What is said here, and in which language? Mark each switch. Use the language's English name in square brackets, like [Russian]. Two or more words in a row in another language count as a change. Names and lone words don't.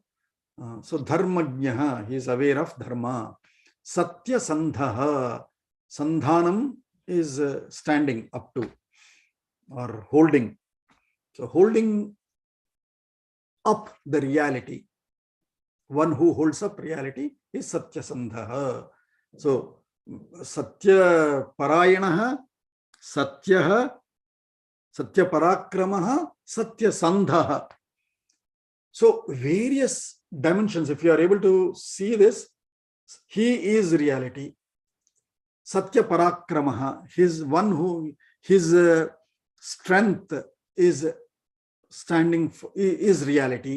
[English] So Dharmajna, he is aware of Dharma. [Sanskrit] Satya Sandhaha, Sandhanam [English] is standing up to or holding. So holding up the reality. One who holds up reality is [Sanskrit] Satya Sandhaha. So Satya Parayanaha, Satyaha, Satya Parakramaha, Satya Sandhaha. [English] So various dimensions, if you are able to see this, he is reality. [Sanskrit] Satya Parakramaha, [English] his one who, his strength is standing for, is reality.